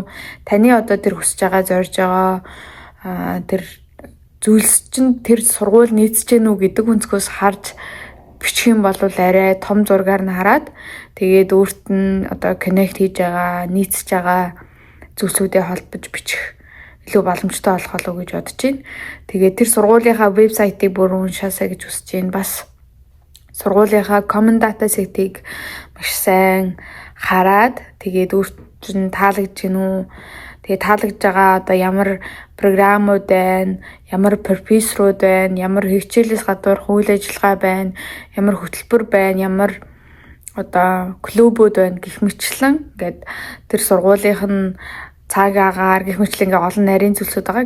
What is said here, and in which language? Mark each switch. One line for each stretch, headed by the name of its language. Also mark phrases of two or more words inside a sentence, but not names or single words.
Mongolian: Таны одоо тэр хүсэж байгаа зорж байгаа тэр зүйлс чинь тэр сургууль нийцэж гэнэ үү гэдэг өнцгөөс харж бичих юм бол арай том зургаар нь хараад тэгээд өөрт нь одоо connect хийж байгаа, нийцэж байгаа зүйлсүүдээ холбож бичих илүү боломжтой болох болов уу гэж бодож байна. Тэгээд тэр сургуулийнхаа вебсайтыг бүр уншаасаа гэж хүсэж байна. Бас сургуулийнхаа
English: common data set-
Mongolian: ийг маш сайн хараад тэгээд өөрт нь таалагдж гэнэ үү? Тэгээд таалагдж байгаа одоо ямар програмууд байна, ямар профессорууд байна, ямар хичээлээс гадуур үйл ажиллагаа байна, ямар хөтөлбөр байна, ямар одоо клубүүд байна гэх мэтлэн ингээд тэр сургуулийнх нь цаг агаар гэх мэтлэн ингээ олон нарийн зүйлсүүд байгаа.